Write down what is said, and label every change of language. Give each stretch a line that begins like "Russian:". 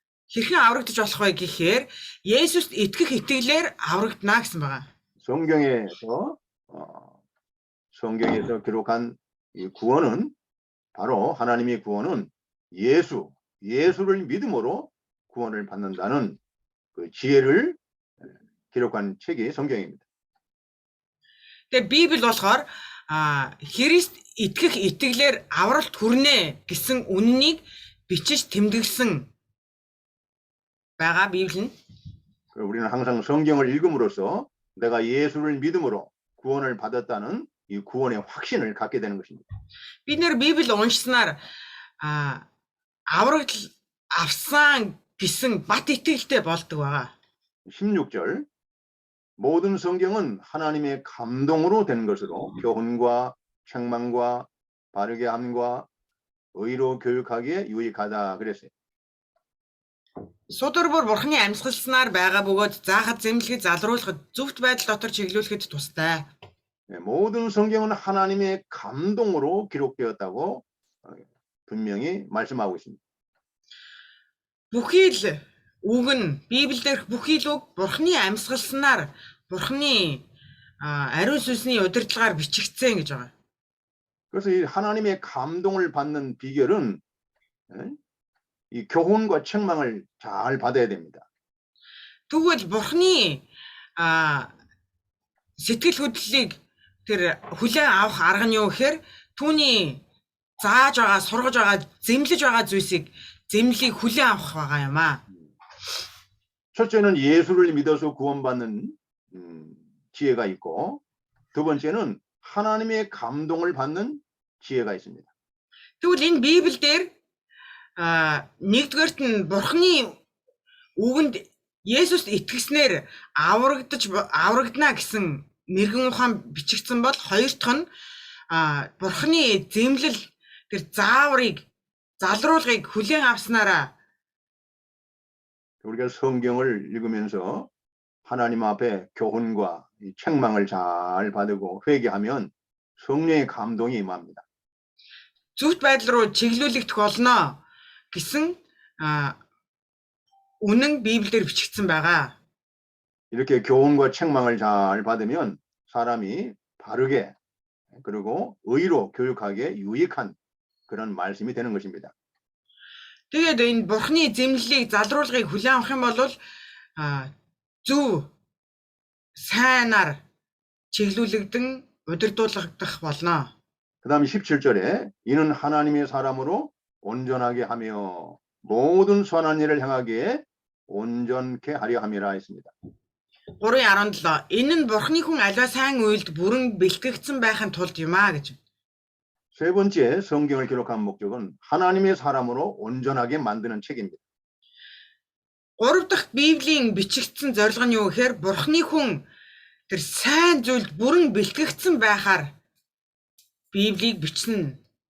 Mongolian: Хэрхэн аврагдаж болох вэ гэхээр Есүст итгэх итгэлээр аврагдана гэсэн байгаа.
Korean: 성경에서 기록한 이 구원은 바로 하나님의 구원은 예수를 믿음으로 구원을 받는다는 그 지혜를 기록한 책이 성경입니다.
Mongolian: Тэгээ Библи болохоор Христ итгэх итгэлээр авралт хүрнэ гэсэн үннийг бичиж тэмдэглэсэн байгаа Библи нь.
Korean: 우리는 항상 성경을 읽음으로써 내가 예수를 믿음으로 구원을 받았다는 이 구원의 확신을 갖게 되는 것입니다.
Mongolian: Бид нэр Библи уншсанаар аврагт авсан гэсэн бат итгэлтэй болдог байгаа.
Korean: 16절 모든 성경은 하나님의 감동으로 된 것으로 교훈과 책망과 바르게 함과 의로 교육하기에 유익하다 그랬어요.
Mongolian: Судар бүр Бурхны амьсгалснаар байгаа бөгөөд заахад зэмлэхэд залруулахад зөвхт байдал дотор чиглүүлэхэд тустай.
Korean: 모든 성경은 하나님의 감동으로 기록되었다고 분명히 말씀하고 있습니다.
Mongolian: Бүхий л үг нь Библиэлд бүхий л үг Бурхны амьсгалснаар Бурхны ариун сүнсний удирдлагаар бичигдсэн гэж байгаа.
Korean: 그래서 이 하나님의 감동을 받는 비결은 이 교훈과 책망을 잘 받아야 됩니다.
Mongolian: Тэгвэл Бурхны сэтгэл хөдлөлийг тэр хүлээн авах арга нь юу гэхээр түүний зааж байгаа, сургаж байгаа, зэмлэж байгаа зүйлсийг зэмлийг хүлээн авах байгаа юм аа.
Korean: 첫째는 예수를 믿어서 구원받는 지혜가 있고 두 번째는 하나님의 감동을 받는 지혜가 있습니다.
Mongolian: Тэгвэл энэ Библиэлд нэгдүгээрт нь Бурхны үгэнд Есүст итгэснээр аврагдана гэсэн мэрэгэн ухаан бичигдсэн бол хоёр дахь нь Бурхны зэмлэл тэр зааврыг залруулгыг хүлээн авснараа
Korean: 우리가 성경을 읽으면서 하나님 앞에 교훈과 책망을 잘 받고 회개하면 성령의 감동이 임합니다.
Mongolian: зөвхт байдал руу чиглүүлэгдэх болно гэсэн үнэн Библиэлд бичигдсэн байгаа.
Korean: 이렇게 교훈과 책망을 잘 받으면 사람이 바르게 그리고 의로 교육하기에 유익한 그런 말씀이 되는 것입니다.
Mongolian: Тэгээд энэ Бурхны зэмлэлийг залруулгыг хүлээн авах юм бол зөв сайнаар чиглүүлэгдэн удирдуулагдах болно.
Korean: 그다음 17절에 이는 하나님의 사람으로 온전하게 하며 모든 선한 일을 향하기에 온전케 하려 함이라 했습니다.
Mongolian: 3:17 энэ нь Бурхны хүн аливаа сайн үйлд бүрэн бэлтгэгдсэн байхын тулд юм аа гэж.
Korean: 세 번째 성경을 기록한 목적은 하나님의 사람으로 온전하게 만드는 책입니다.
Mongolian: 3 дахь Библийн бичигдсэн зорилго нь юу гэхээр Бурхны хүн тэр сайн зүйлд бүрэн бэлтгэгдсэн байхаар Библийг бичнэ.